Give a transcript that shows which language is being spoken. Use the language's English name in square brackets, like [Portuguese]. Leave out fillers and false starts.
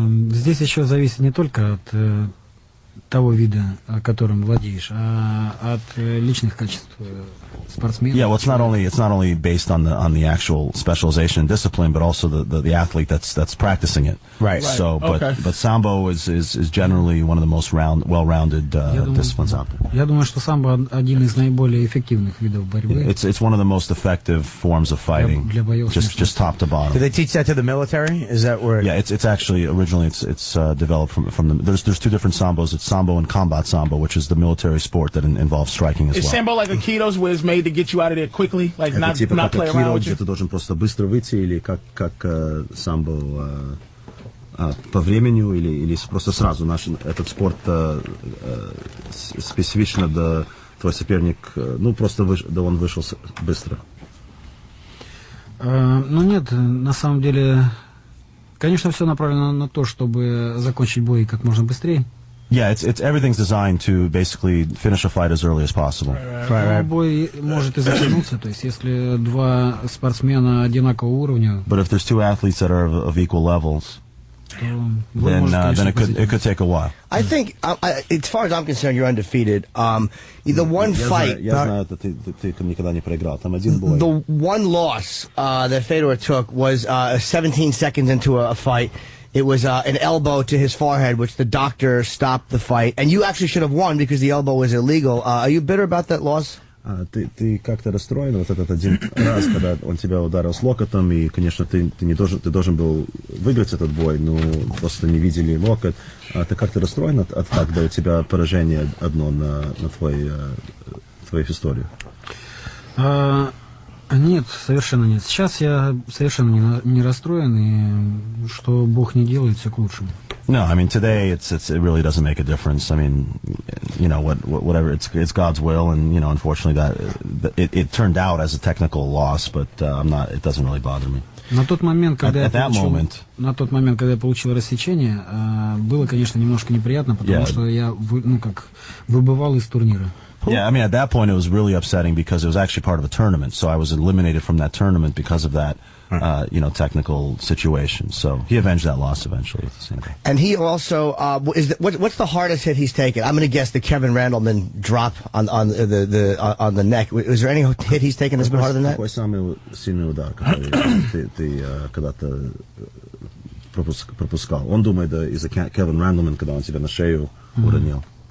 [Russian] Здесь еще зависит не только от того вида, которым владеешь, а от личных качеств спортсмена. [English] Yeah, well, it's not only based on the actual specialization and discipline, but also the athlete that's practicing it. Right. So, but sambo is generally one of the most well-rounded disciplines out there. [Russian] Я думаю, что самбо один из наиболее эффективных видов борьбы. [English] It's one of the most effective forms of fighting. Just top to bottom. Do they teach that to the military? Is that where? Yeah, it's actually originally it's developed from the. There's two different sambos. It's sambo and combat sambo, which is the military sport that involves striking as well. Is sambo like Aikido's, where it's made to get you out of there quickly, like not play around with you? [Russian] Ты должен просто быстро выйти, или как самбо по времени, или просто сразу. Этот спорт специфично твой соперник, ну, просто он вышел быстро? Ну нет, на самом деле, конечно, все направлено на то, чтобы закончить бой как можно быстрее. [English] Yeah, it's everything's designed to basically finish a fight as early as possible. [Russian] Но бой может и затянуться, то есть если два спортсмена одинакового уровня. [English] But if there's two athletes that are of equal levels, then it could take a while. I think, as far as I'm concerned, you're undefeated. The one fight, [Russian] Я знаю, ты никогда не проиграл. Там один бой. [English] the one loss that Fedor took was 17 seconds into a fight. It was an elbow to his forehead, which the doctor stopped the fight. And you actually should have won because the elbow was illegal. Are you bitter about that loss? [Russian] Ты как-то расстроен вот этот один раз, когда он тебя ударил с локотом, и, конечно, ты должен был выиграть этот бой, но просто не видели локоть. Ты как-то расстроен от когда у тебя поражение одно на твою историю? Нет, совершенно нет. Сейчас я совершенно не расстроен, и что Бог не делает, все к лучшему. [English] No, I mean today it really doesn't make a difference. I mean, you know, whatever, it's God's will, and you know, unfortunately that it turned out as a technical loss, but it doesn't really bother me. [Russian] На тот момент, когда я получил рассечение, было, конечно, немножко неприятно, потому что я выбывал из турнира. [English] Yeah, I mean, at that point it was really upsetting because it was actually part of a tournament, so I was eliminated from that tournament because of that, technical situation. So he avenged that loss eventually at the same time. And he also what's the hardest hit he's taken? I'm going to guess the Kevin Randleman drop on the neck. Was there any hit he's taken that's been harder than that? [Russian] Какой самый сильный удар, который ты когда-то пропускал? Он думает, да, из-за Кевин Рэндлман, когда он тебя на шею уронил.